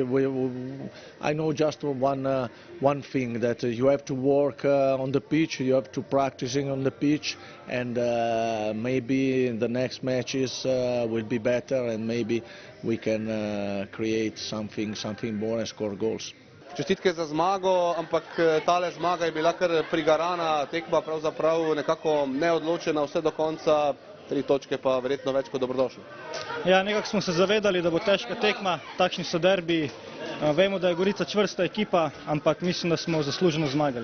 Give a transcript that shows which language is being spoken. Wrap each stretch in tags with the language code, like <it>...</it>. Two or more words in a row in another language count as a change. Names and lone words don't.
<en>I know just one thing, that you have to work on the pitch, you have to practicing on the pitch, and maybe in the next matches will be better, and maybe we can create something more and score goals.</en> <sl>Čestitke za zmago, ampak tale zmaga je bila kar prigarana tekma, pravzaprav nekako neodločena vse do konca, 3 točke pa verjetno več kot dobrodošle. Ja, nekako smo se zavedali, da bo težka tekma, takšni so derbiji. Vemo, da je Gorica čvrsta ekipa, ampak mislim, da smo zasluženo zmagali.</sl>